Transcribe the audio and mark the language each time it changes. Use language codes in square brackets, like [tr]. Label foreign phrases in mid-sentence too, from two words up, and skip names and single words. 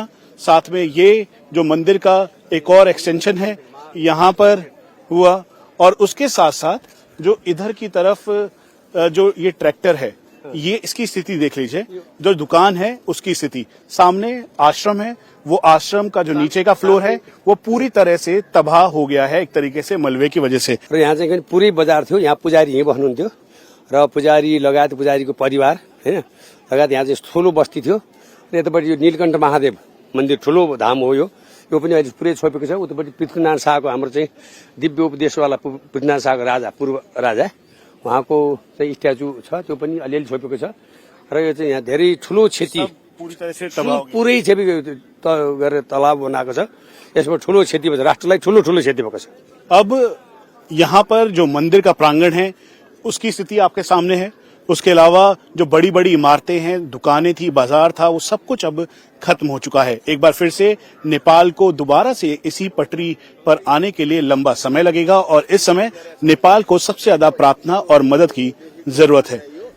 [hi] साथ में ये जो मंदिर का एक और एक्सटेंशन है यहाँ पर हुआ, और उसके साथ साथ जो इधर की तरफ जो ये ट्रैक्टर है, ये इसकी स्थिति देख लीजिए। जो दुकान है उसकी स्थिति, सामने आश्रम है, वो आश्रम का जो नीचे का फ्लोर है वो पूरी तरह से तबाह हो गया है एक तरीके से मलबे की वजह से। [ne] र यहाँ चाहिँ पुरै बजार थियो। यहाँ पुजारी यहीँ बस्नुहुन्थ्यो र पुजारी लगायत पुजारीको परिवार हैन लगायत यहाँ चाहिँ ठुलो बस्ती थियो। र यतापट्टि यो नीलकण्ठ महादेव मन्दिर ठुलो धाम हो। यो पनि अहिले पुरै छोपेको छ। उतापट्टि पृथ्वीनारायण शाहको हाम्रो चाहिँ दिव्य उपदेशवाला पृथ्वीनारायण शाहको राजा, पूर्व राजा, उहाँको चाहिँ स्ट्याचु छ, त्यो पनि अलिअलि छोपेको छ। र यो चाहिँ यहाँ धेरै ठुलो क्षति, [hi] पूरी तरह से तबाह, [ne] पुरै क्षति गरेर तलाब बनाएको छ। यसमा ठुलो क्षति भएको छ, राष्ट्रलाई ठुलो ठुलो क्षति भएको छ। [hi] अब यहाँ पर जो मंदिर का प्रांगण है उसकी स्थिति आपके सामने है। उसके अलावा जो बड़ी बड़ी इमारतें हैं, दुकानें थी, बाजार था, वो सब कुछ अब खत्म हो चुका है। एक बार फिर से नेपाल को दोबारा से इसी पटरी पर आने के लिए लंबा समय लगेगा, और इस समय नेपाल को सबसे ज्यादा प्रार्थना और मदद की जरूरत है।